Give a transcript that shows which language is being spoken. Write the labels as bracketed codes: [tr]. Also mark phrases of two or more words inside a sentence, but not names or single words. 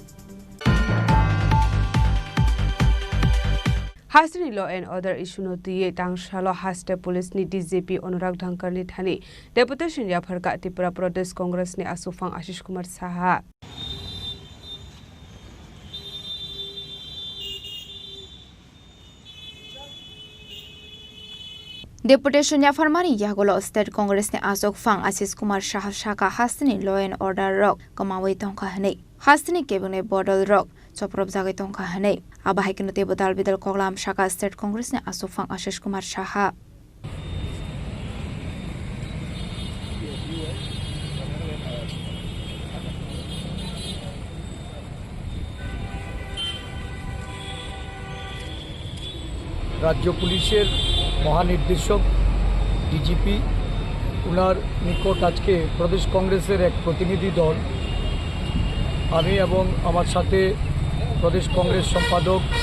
[trp] Hasni [en] law and order issue [trp] no tiye tangshalo haste police ni DJP Anurag Dhankar ni thani deputation ya pharka Tripura Pradesh Congress ni Asufang Ashish Kumar Saha Deputation ya farmani yagolo State Congress ni Asok Fang Ashish Kumar Shah Shaka Hasni [en] law and order [trp] rock kamawai tongka hanei Hasni kebune bodol rock choprop jagai tongka hanei abahai kinote bodal bidal koglam Shaka State Congress ni Asok Fang Ashish Kumar Shah [bn] রাজ্য পুলিশের মহানির্দেশক ডিজিপি উনার নিকট আজকে প্রদেশ কংগ্রেসের এক প্রতিনিধি দল আমি এবং আমার সাথে প্রদেশ কংগ্রেস সম্পাদক